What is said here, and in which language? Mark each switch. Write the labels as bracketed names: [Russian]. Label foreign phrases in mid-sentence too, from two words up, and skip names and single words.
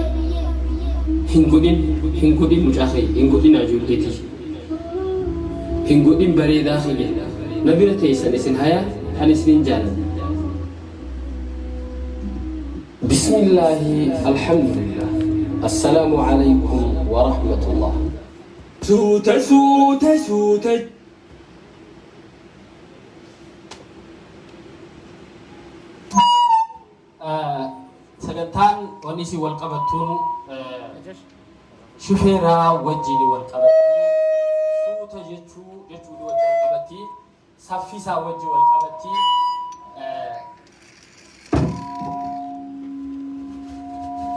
[Oromo] hin godhin mucaa kiyya hin godhin ijoolleetii hin godhin bareedaa kiyya na bira teessan isin hayaa kan isinin jaaladha [Arabic] بسم الله الحمد لله السلام عليكم ورحمة الله suuta [Oromo] sagantaan wanni isin wal qabattuun shufeeraa wajjin wal qabatti suuta jechuun wajjin wal qabatti saffisaa wajjin wal qabatti